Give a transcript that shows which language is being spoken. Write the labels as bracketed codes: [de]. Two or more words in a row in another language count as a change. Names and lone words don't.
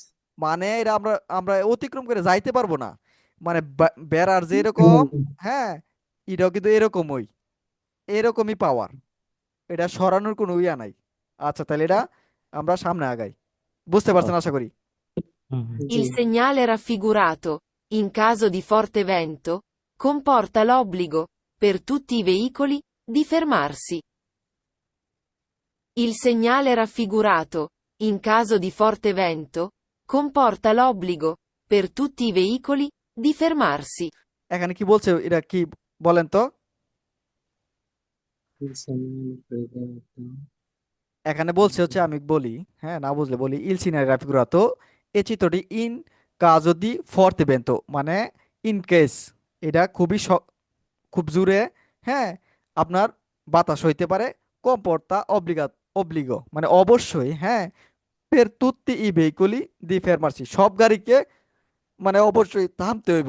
[bn] মানে এটা আমরা আমরা অতিক্রম করে যাইতে পারবো না। মানে বেড়ার যে এরকম, হুম, হ্যাঁ, এটাও কিন্তু এরকমই, এরকমই পাওয়ার। এটা সরানোর কোনো ইয়া নাই। আচ্ছা তাহলে এটা আমরা সামনে আগাই। বুঝতে পারছেন আশা করি। হুম, হুম। জি। [it] Il segnale raffigurato, in caso di forte vento, comporta l'obbligo, per tutti i veicoli, di fermarsi. Il segnale raffigurato, in caso di forte vento, comporta l'obbligo, per tutti i veicoli, di fermarsi. [bn] এখানে কি বলছে এটা কি বলেন তো? এখানে বলছে হচ্ছে, আমি বলি, হ্যাঁ, না বুঝলে বলি, [it] il segnale raffigurato [bn] এ চিত্রটি [it] in caso di forte vento, [bn] মানে [en] in case, [bn] এটা খুবই খুব জোরে, হ্যাঁ, আপনার বাতাস হইতে পারে, [it] comporta obbligo [bn] মানে অবশ্যই, হ্যাঁ, [it] per tutti i veicoli di fermarsi, [bn] সব গাড়িকে মানে অবশ্যই থামতে হইব।